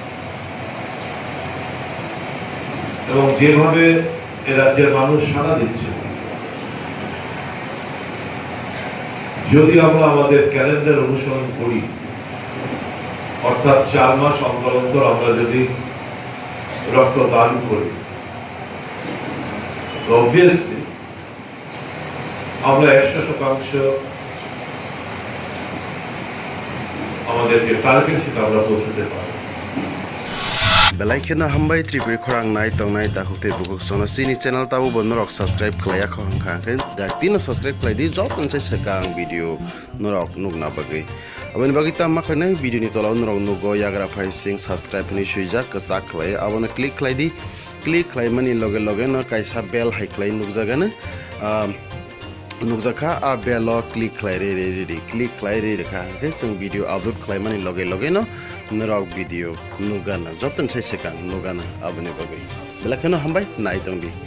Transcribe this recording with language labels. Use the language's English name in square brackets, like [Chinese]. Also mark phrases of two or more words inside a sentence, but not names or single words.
[Bangla] এবং যেভাবে এ রাজ্যের মানুষ সাড়া দিচ্ছে, যদি আমরা আমাদের ক্যালেন্ডার অনুসরণ করি, অর্থাৎ 4 মাস অন্তর অন্তর আমরা যদি রক্ত দান করি, অবভিয়াসলি আমরা 100% আমাদের যে টার্গেট সেটা আমরা পৌঁছতে পারব। [Kok Borok] बेलायखिनो हामबाय त्रिपुरी खरां नाय तंनाय दाखुते बुकुक सोना सिनी चैनल ताबो बनरक सब्सक्राइब खलाया खंखाखै दाक्तिनो सब्सक्राइब खलायदि जतन से सगां भिडियो नरक नुगना बगै अबनि बगै ता माखैनै भिडियोनि तलाव नरक नुगो याग्रा फाइ सिं सब्सक्राइब नि सुइजा कसा खलाय अबनो क्लिक खलायदि क्लिक खलायमानि लगे लगे न कायसा बेल हाइ खलाय नुगजागानो नुगजाखा आ बेल क्लिक खलाय रे क्लिक खलाय रे रेखा के जों [English] video upload [Kok Borok] खलायमानि लगे लगे न नरक भिडियो नुगाना जतन से सगां नुगाना अबनि बगै बेलायखिनो हामबाय नाय तंदि।